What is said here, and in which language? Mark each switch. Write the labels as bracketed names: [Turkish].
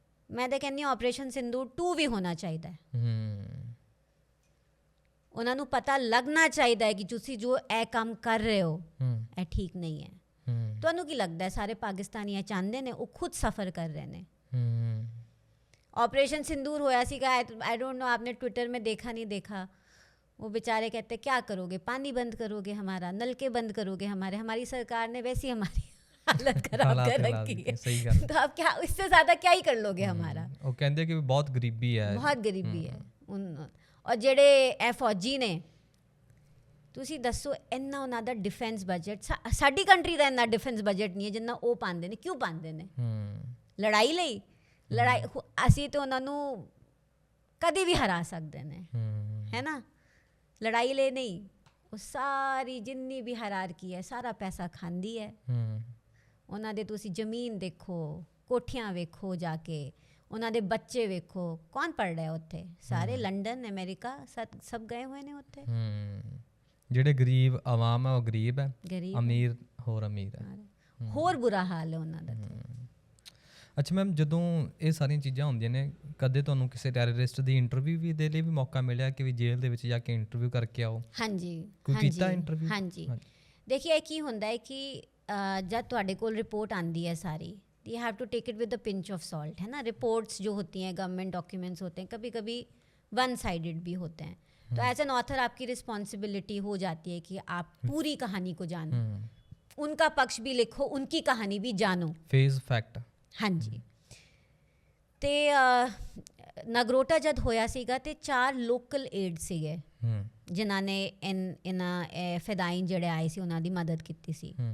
[Punjabi] ਮੈਂ ਤਾਂ ਕਹਿੰਦੀ ਹਾਂ ਆਪਰੇਸ਼ਨ ਸਿੰਦੂਰ 2 ਵੀ ਹੋਣਾ ਚਾਹੀਦਾ ਹੈ। ਉਹਨਾਂ ਨੂੰ ਪਤਾ ਲੱਗਣਾ ਚਾਹੀਦਾ ਹੈ ਕਿ ਤੁਸੀਂ ਜੋ ਇਹ ਕੰਮ ਕਰ ਰਹੇ ਹੋ ਇਹ ਠੀਕ ਨਹੀਂ ਹੈ। ਤੁਹਾਨੂੰ ਕੀ ਲੱਗਦਾ ਹੈ ਸਾਰੇ ਪਾਕਿਸਤਾਨੀ ਇਹ ਚਾਹੁੰਦੇ ਨੇ? ਉਹ ਖੁਦ ਸਫਰ ਕਰ ਰਹੇ ਨੇ। [Hindi] ऑपरेशन सिंदूर होया सीगा, [English] I don't know [Hindi] आपने ट्विटर में देखा नहीं देखा, वो बेचारे कहते क्या करोगे, पानी बंद करोगे हमारा, नलके बंद करोगे हमारे, हमारी सरकार ने वैसी हमारी हालत खराब कर रखी है, [Punjabi] सही गल, [Hindi] तो आप क्या इससे ज़्यादा क्या ही कर लोगे हमारा। वो कहते कि बहुत गरीबी है, बहुत गरीबी है और जेड़े ए फौजी ने [Punjabi] ਤੁਸੀਂ ਦੱਸੋ ਇੰਨਾ ਉਹਨਾਂ ਦਾ ਡਿਫੈਂਸ ਬਜਟ, ਸਾਡੀ ਕੰਟਰੀ ਦਾ ਇੰਨਾ ਡਿਫੈਂਸ ਬਜਟ ਨਹੀਂ ਹੈ ਜਿੰਨਾ ਉਹ ਪਾਉਂਦੇ ਨੇ। ਕਿਉਂ ਪਾਉਂਦੇ ਨੇ? ਲੜਾਈ ਲਈ। ਲੜਾਈ ਅਸੀਂ ਤਾਂ ਉਹਨਾਂ ਨੂੰ ਕਦੇ ਵੀ ਹਰਾ ਸਕਦੇ ਨੇ, ਹੈ ਨਾ। ਲੜਾਈ ਲਈ ਨਹੀਂ, ਉਹ ਸਾਰੀ ਜਿੰਨੀ ਵੀ ਹਰਾਰਕੀ ਹੈ ਸਾਰਾ ਪੈਸਾ ਖਾਂਦੀ ਹੈ। ਉਹਨਾਂ ਦੇ ਤੁਸੀਂ ਜ਼ਮੀਨ ਦੇਖੋ, ਕੋਠੀਆਂ ਵੇਖੋ ਜਾ ਕੇ, ਉਹਨਾਂ ਦੇ ਬੱਚੇ ਵੇਖੋ, ਕੌਣ ਪੜ੍ਹ ਰਿਹਾ ਉੱਥੇ? ਸਾਰੇ ਲੰਡਨ ਅਮਰੀਕਾ ਸਭ ਗਏ ਹੋਏ ਨੇ ਉੱਥੇ। ਜਿਹੜੇ ਗਰੀਬ ਆਵਾਮ ਹੈ ਉਹ ਗਰੀਬ ਹੈ, ਗਰੀਬ ਅਮੀਰ ਹੋਰ ਅਮੀਰ ਹੈ, ਹੋਰ ਬੁਰਾ ਹਾਲ ਹੈ ਉਹਨਾਂ ਦਾ। ਅੱਛਾ ਮੈਮ, ਜਦੋਂ ਇਹ ਸਾਰੀਆਂ ਚੀਜ਼ਾਂ ਹੁੰਦੀਆਂ ਨੇ, ਕਦੇ ਤੁਹਾਨੂੰ ਕਿਸੇ ਟੈਰਰਿਸਟ ਦੀ ਇੰਟਰਵਿਊ ਵੀ ਦੇ ਲਈ ਵੀ ਮੌਕਾ ਮਿਲਿਆ ਕਿ ਵੀ ਜੇਲ੍ਹ ਦੇ ਵਿੱਚ ਜਾ ਕੇ ਇੰਟਰਵਿਊ ਕਰਕੇ ਆਓ? ਹਾਂਜੀ, ਕੋਈ ਕੀਤਾ ਇੰਟਰਵਿਊ? ਹਾਂਜੀ। ਦੇਖੀਏ ਕੀ ਹੁੰਦਾ ਹੈ ਕਿ [English] जब ਤੁਹਾਡੇ ਕੋਲ ਰਿਪੋर्ट [Hindi] आती है सारी, [English] you have to take it with a pinch of salt, है ना। [Hindi] रिपोर्ट्स जो होती हैं, गवर्नमेंट डॉक्यूमेंट्स होते हैं, कभी कभी वन साइडेड भी होते हैं। तो एज एन ऑथर आपकी रिस्पॉन्सिबिलिटी हो जाती है कि आप पूरी कहानी को जानो, उनका पक्ष भी लिखो, उनकी कहानी भी जानो। Phase fact. हाँ जी। [Punjabi] ਤੇ ਨਗਰੋਟਾ ਜਦ ਹੋਇਆ ਸੀਗਾ ਤੇ 4 ਲੋਕਲ ਏਡ ਸੀਗੇ ਜਿਨ੍ਹਾਂ ਨੇ ਇਹਨਾਂ ਫਿਦਾਈਨ ਜਿਹੜੇ ਆਏ ਸੀ ਉਹਨਾਂ ਦੀ ਮਦਦ ਕੀਤੀ ਸੀ।